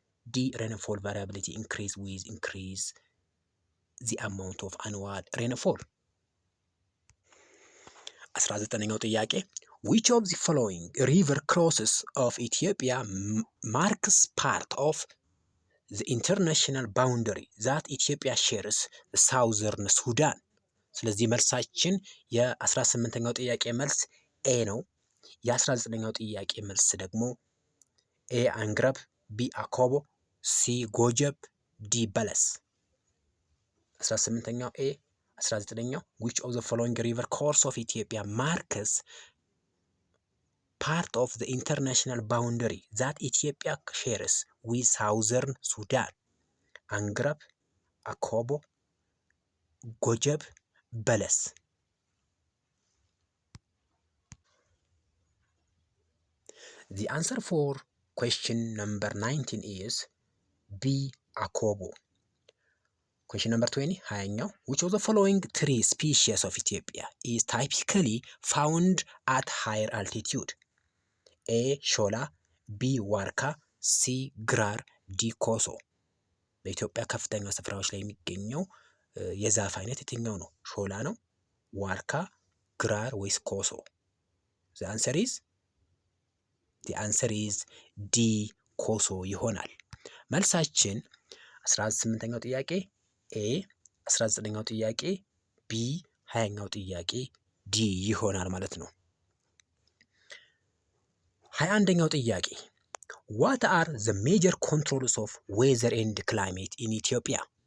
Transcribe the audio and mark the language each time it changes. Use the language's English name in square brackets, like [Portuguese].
[English] D rainfall variability increase with increase the amount of annual rainfall. [Amharic] 19ኛው ጥያቄ [English] which of the following river crosses of Ethiopia marks part of the international boundary that Ethiopia shares the southern Sudan? [Amharic] ስለዚህ መልሳችን የ18ኛው ጥያቄ መልስ ኤ ነው። የ19ኛው ጥያቄ መልስ ደግሞ ኤ አንግረብ፣ ቢ አኮቦ፣ ሲ ጎጀብ፣ ዲ በለስ። 18ኛው ኤ፣ 19ኛው [English] which of the following river course of Ethiopia marks part of the international boundary that Ethiopia shares with southern Sudan? አንግረብ፣ አኮቦ፣ ጎጀብ፣ በለስ። The answer for question number 19 is B አኮቦ። Question number 20 [Amharic] 20ኛው [English] which of the following three species of Ethiopia is typically found at higher altitude? [Amharic] A ሾላ፣ ቢ ዋርካ፣ ሲ ግራር፣ ዲ ኮሶ። በኢትዮጵያ ከፍተኛ ስፍራዎች ላይ የሚገኘው የዛፍ አይነት የትኛው ነው? ሾላ ነው፣ ዋርካ፣ ግራር ወይስ ኮሶ? [English] The answer is D ኮሶ [Amharic] ይሆናል። መልሳችን 18ኛው ጥያቄ ኤ፣ 19ኛው ጥያቄ ቢ፣ 20ኛው ጥያቄ ዲ ይሆናል ማለት ነው። 21ኛው ጥያቄ [English] What are the major controls of weather and climate in Ethiopia?